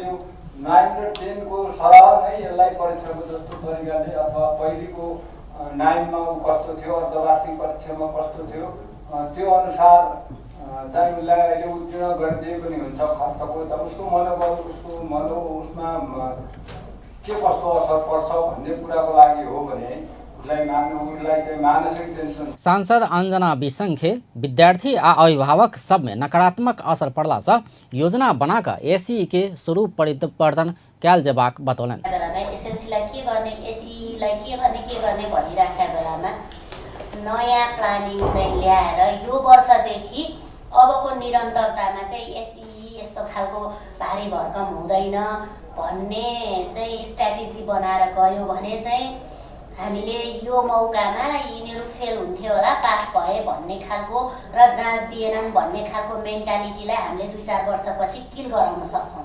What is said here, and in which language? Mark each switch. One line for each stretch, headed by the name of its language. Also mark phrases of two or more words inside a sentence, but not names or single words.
Nepali: यो 9 र 10 को सरह नै यसलाई परीक्षाको जस्तो तरिकाले अथवा पहिलेको 9 मा कस्तो थियो, अर्धवार्षिक परीक्षामा कस्तो थियो त्यो अनुसार चाहिँ उसलाई अहिले उत्तीर्ण गरिदिए पनि हुन्छ। खर्चको त उसको मनोबल उसको उसमा के कस्तो असर पर्छ भन्ने कुराको लागि हो भने
Maithili: सांसद अंजना बिसंखे विद्यार्थी आ अभिभावक सब में नकारात्मक असर पड़ला से योजना बनाकर SEE के स्वरूप परिवर्तन कयल जेबाक बतौलनि।
Nepali: नयाँ प्लानिङ चाहिँ ल्याएर यो वर्षदेखि अबको निरन्तरतामा चाहिँ SEE यस्तो खालको भारी भरकम हुँदैन, भन्ने चाहिँ स्ट्राटेजी बनाएर गयो भने चाहिँ हामीले यो मौकामा यिनीहरू फेल हुन्थ्यो होला, पास भए भन्ने खालको र जाँच दिएनन् भन्ने खालको मेन्टालिटीलाई हामीले 2-4 वर्षपछि किल गराउन सक्छौँ।